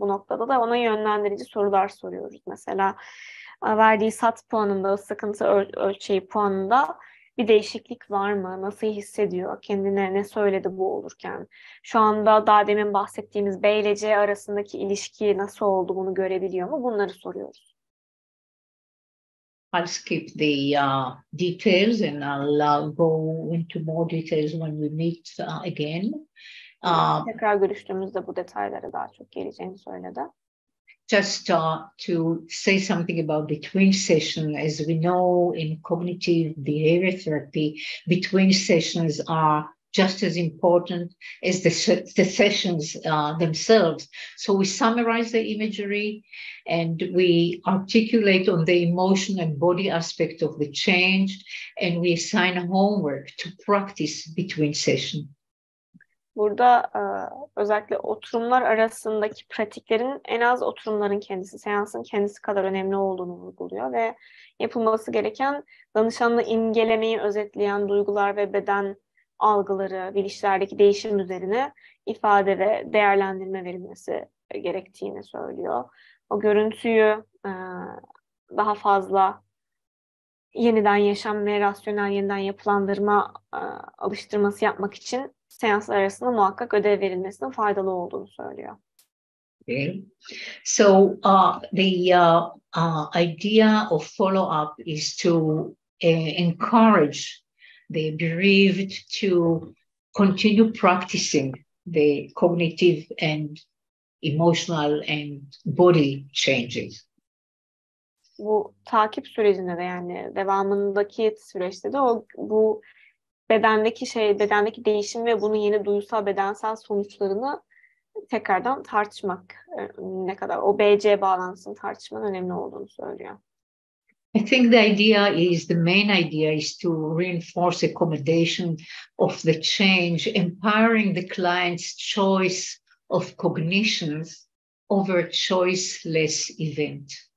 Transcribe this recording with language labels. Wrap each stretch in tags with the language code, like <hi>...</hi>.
<tr>Bu noktada da ona yönlendirici sorular soruyoruz. Mesela verdiği SAT puanında, sıkıntı ölçeği puanında bir değişiklik var mı? Nasıl hissediyor? Kendine ne söyledi bu olurken? Şu anda daha demin bahsettiğimiz B ile C arasındaki ilişki nasıl oldu bunu görebiliyor mu? Bunları soruyoruz.</tr> <en>I'll skip the details and I'll go into more details when we meet again.</en> <tr>Tekrar görüştüğümüzde bu detaylara daha çok geleceğini söyledi.</tr> <en>Just to say something about between session, as we know in cognitive behavior therapy, between sessions are just as important as the sessions themselves. So we summarize the imagery and we articulate on the emotion and body aspect of the change, and we assign homework to practice between sessions.</en> <tr>Burada özellikle oturumlar arasındaki pratiklerin en az oturumların kendisi, seansın kendisi kadar önemli olduğunu vurguluyor ve yapılması gereken danışanla imgelemeyi özetleyen duygular ve beden algıları, bilişlerdeki değişim üzerine ifade ve değerlendirme verilmesi gerektiğini söylüyor. O görüntüyü daha fazla yeniden yaşam ve rasyonel yeniden yapılandırma alıştırması yapmak için seanslar arasında muhakkak ödev verilmesinin faydalı olduğunu söylüyor.</tr> <en>Okay. So the idea of follow-up is to encourage the bereaved to continue practicing the cognitive and emotional and body changes.</en> <tr>Bu takip sürecinde de yani devamındaki süreçte de bu bedendeki değişim ve bunun yeni duysal bedensel sonuçlarını tekrardan tartışmak ne kadar o BC bağlantısını tartışmanın önemli olduğunu söylüyor.</tr> <en>I think the main idea is to reinforce accommodation of the change, empowering the client's choice of cognitions over choiceless event.</en>